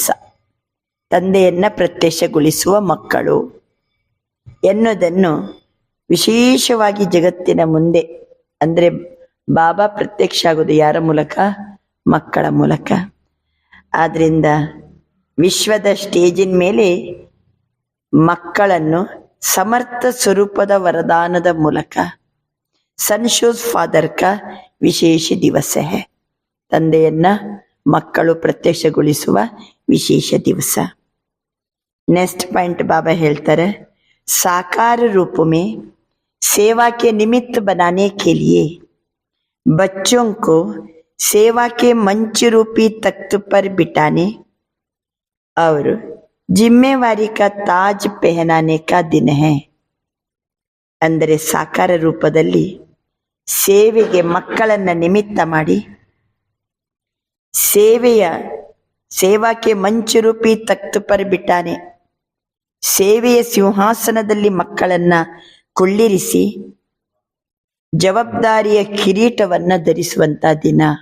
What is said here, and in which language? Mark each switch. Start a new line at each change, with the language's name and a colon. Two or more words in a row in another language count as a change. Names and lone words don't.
Kannada: ತಂದೆಯನ್ನ ಪ್ರತ್ಯಕ್ಷಗೊಳಿಸುವ ಮಕ್ಕಳು ಎನ್ನುವುದನ್ನು ವಿಶೇಷವಾಗಿ ಜಗತ್ತಿನ ಮುಂದೆ, ಅಂದರೆ ಬಾಬಾ ಪ್ರತ್ಯಕ್ಷ ಆಗೋದು ಯಾರ ಮೂಲಕ? ಮಕ್ಕಳ ಮೂಲಕ. ಆದ್ದರಿಂದ ವಿಶ್ವದ ಸ್ಟೇಜಿನ ಮೇಲೆ ಮಕ್ಕಳನ್ನು ಸಮರ್ಥ ಸ್ವರೂಪದ ವರದಾನದ ಮೂಲಕ
English: son shows father
Kannada: का ವಿಶೇಷ ದಿವಸ है. ತಂದೆಯನ್ನ ಮಕ್ಕಳು ಪ್ರತ್ಯಕ್ಷಗೊಳಿಸುವ ವಿಶೇಷ ದಿವಸ.
English: next point
Hindi: बाबा ಹೇಳ್ತಾರೆ, साकार रूप में सेवा के निमित्त बनाने के लिए बच्चों को सेवा के मंच रूपी तख्त पर बिठाने और जिम्मेवारी का ताज पहनाने का दिन है.
Kannada: ಅಂದರೆ ಸಾಕಾರ ರೂಪದಲ್ಲಿ ಸೇವೆಗೆ ಮಕ್ಕಳನ್ನ ನಿಮಿತ್ತ ಮಾಡಿ ಸೇವಾಕ್ಕೆ ಮಂಚರೂಪಿ
Hindi: तख्त पर
Kannada: ಬಿಟ್ಟಾನೆ, ಸೇವೆಯ ಸಿಂಹಾಸನದಲ್ಲಿ ಮಕ್ಕಳನ್ನ ಕುಳ್ಳಿರಿಸಿ ಜವಾಬ್ದಾರಿಯ ಕಿರೀಟವನ್ನ ಧರಿಸುವಂತ ದಿನ.